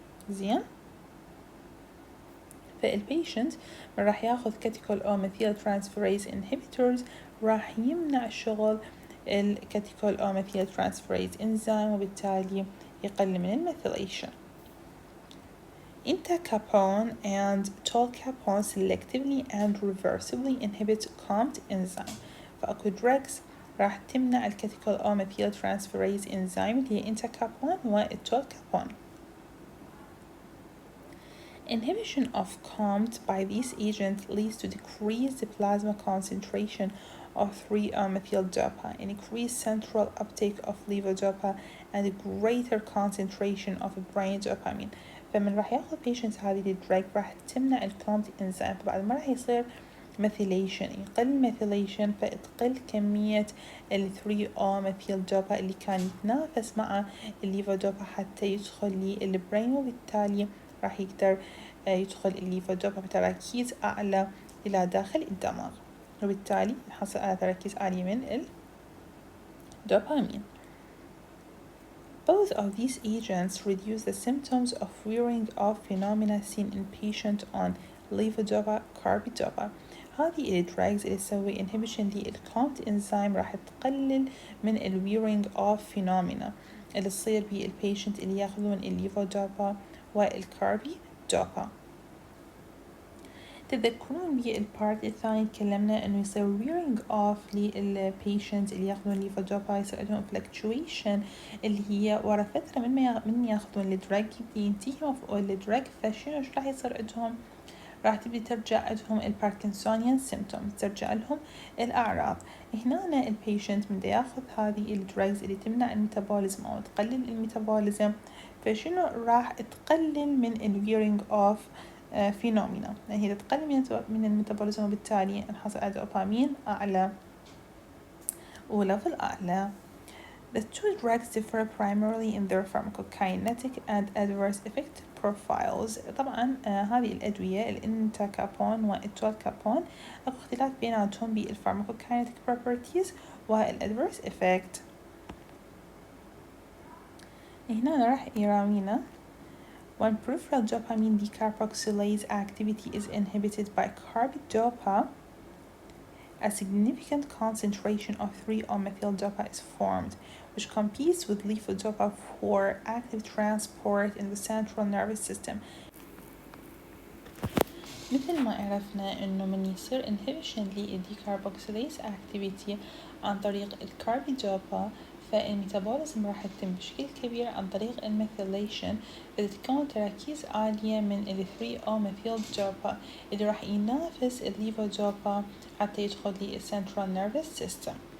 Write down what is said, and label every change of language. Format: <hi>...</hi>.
<ar>زين، فالبيشنت راح ياخذ كاتيكول او ميثيل ترانسفيريز انهبيتورز راح يمنع شغل الكاتيكول او ميثيل ترانسفيريز انزيم وبالتالي يقل من الميثيليشن.</ar> <en>Entacapone and tolcapone selectively and reversibly inhibit COMT enzyme.</en> <ar>فأكو drugs راح تمنع الكاتيكول او ميثيل ترانسفيريز انزيم اللي هي entacapone والتولكابون.</ar> <en>Inhibition of COMT by these agents leads to decreased plasma concentration of 3-O-methyl-dopa, increased central uptake of levodopa, and a greater concentration of brain dopamine.</en> <ar>فمن راح ياخذ patients هذه الدراج راح تمنع الكومت انزيم، فبعد ما راح يصير ميثيليشن يقل ميثيليشن فتقل كمية ال 3-O-methyl-dopa اللي كان يتنافس مع الليفودوبا حتى يدخل للبرين وبالتالي راح يقدر يدخل الليفودوبا بتركيز أعلى إلى داخل الدماغ وبالتالي نحصل على تركيز عالي من الدوبامين.</ar> <en>Both of these agents reduce the symptoms of wearing off phenomena seen in patients on levodopa carbidopa.</en> <ar>هذه الدراجز اللي تسوي inhibition للكومت انزيم راح تقلل من wearing off phenomena اللي تصير بالبيشنت اللي ياخذون الليفودوبا والكاربيدوبا. تذكرون بالبارت الثاني تكلمنا انه يصير wearing off للبيشنت اللي ياخذون ليفودوبا يصير عندهم fluctuation اللي هي ورا فترة من ياخذون الدراج ينتهي مفعول الدراج فشنو ايش راح يصير عندهم؟ راح تبدي ترجع عندهم الباركنسونيان سيمتوم، ترجع لهم الأعراض. هنا البيشنت من ياخذ هذه الدراجز اللي تمنع الميتابوليزم أو تقلل الميتابوليزم فشنو راح تقلل من ال wearing off phenomena، يعني هي تقلل من الميتابوليزم، وبالتالي نحصل على دوبامين أعلى وليفل أعلى.</ar> <en>The two drugs differ primarily in their pharmacokinetic and adverse effect profiles.</en> <ar>طبعا هذه الأدوية الانتاكابون والتولكابون أكو اختلاف بيناتهم بالpharmacokinetic properties والadverse effect. هنا راح يراوينا</ar> <en>when peripheral dopamine decarboxylase activity is inhibited by carbidopa, a significant concentration of 3-O-methyl-dopa is formed, which competes with levodopa for active transport in the central nervous system.</en> <ar>مثل ما عرفنا إنه من يصير inhibition للdecarboxylase activity عن طريق الكاربيدوبا، فالميتابوليزم راح يتم بشكل كبير عن طريق الميثيليشن، فتتكون تراكيز عالية من ال 3-O-methyl-dopa اللي راح ينافس الليفودوبا حتى يدخل للسنترال نيرفس سيستم.</ar>